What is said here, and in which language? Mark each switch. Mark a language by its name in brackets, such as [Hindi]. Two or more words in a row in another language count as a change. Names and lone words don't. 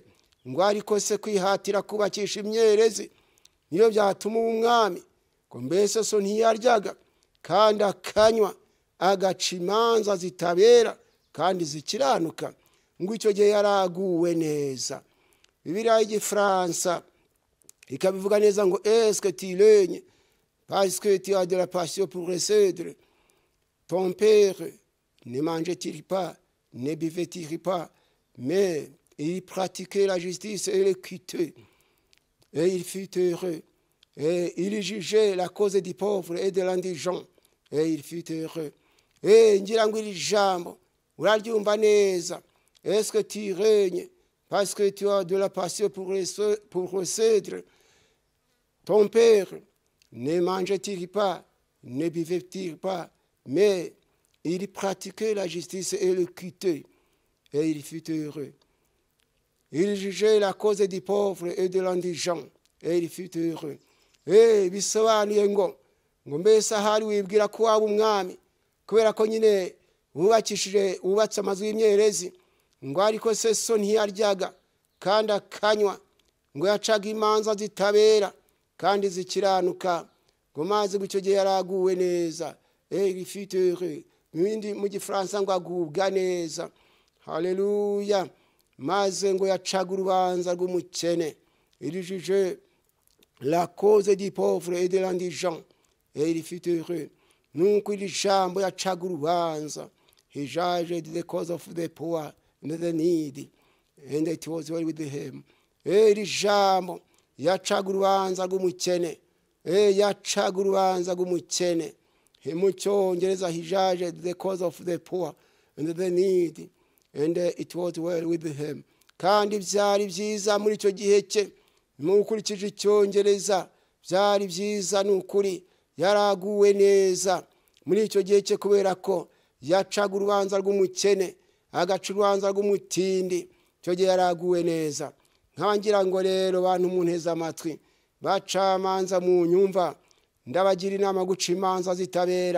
[Kinyarwanda] Ngo ariko se kwihatira kubakisha imyerezi niyo byatuma uba umwami? Ngo mbese so ntiyaryaga kandi akanywa, agaca imanza zitabera kandi zikiranuka? Ngo icyo gihe yaraguwe neza. Bibiliya y'Igifaransa ikabivuga neza ngo, [French] est-ce que tu règnes parce que tu as de la passion pour recèdre? Ton père ne mangeait-il pas, ne buvait-il pas, mais il pratiquait la justice et l'équité, et il fut heureux. Et il jugeait la cause des pauvres et de l'indigent, et il fut heureux. [Kinyarwanda] Et ngira ngo iri jambo uraryumva neza. [French] Est-ce que tu règnes parce que tu as de la passion pour recèdre? Ton père ne mangeait-il pas, ne buvait-il pas, mais il pratiquait la justice et l'équité, et il fut heureux. Il jugeait la cause des pauvres et de l'indigent, et il fut heureux. [Kinyarwanda] Bisobanuye ngo mbese ahari wibwira ko waba umwami kubera ko nyine wubatse amazu y'imyerezi? Ngo ariko se so ntiyaryaga kandi akanywa, ngo yacaga imanza zitabera kandi zikiranuka? Ngo maze icyo gihe yaraguwe neza. [French] Il fut heureux. [Kinyarwanda] ibindi mu gifaransa ngo agubwa neza. Haleluya. Maze ngo yacaga urubanza rw'umukene. [French] Il jugeait la cause du pauvre et de l'indigent, et il fut heureux. [Kinyarwanda] Nuko iri jambo yacaga urubanza. [English] He judged the cause of the poor and the needy, and it was well with him. [Kinyarwanda] Iri jambo yacaga urubanza rw'umukene. Yacaga urubanza rw'umukene. Mu Cyongereza, [English] he judged the cause of the poor and the needy, and it was well with him. [Kinyarwanda] Kandi byari byiza muri icyo gihe cye, mukurikije Icyongereza, byari byiza n'ukuri, yaraguwe neza muri icyo gihe cye, kubera ko yacaga urubanza rw'umukene, agaca urubanza rw'umutindi. Icyo gihe yaraguwe neza. Nkangira ngo rero bantu munteze amatwi, bacamanza mu nyumva, ndabagira inama guca imanza zitabera.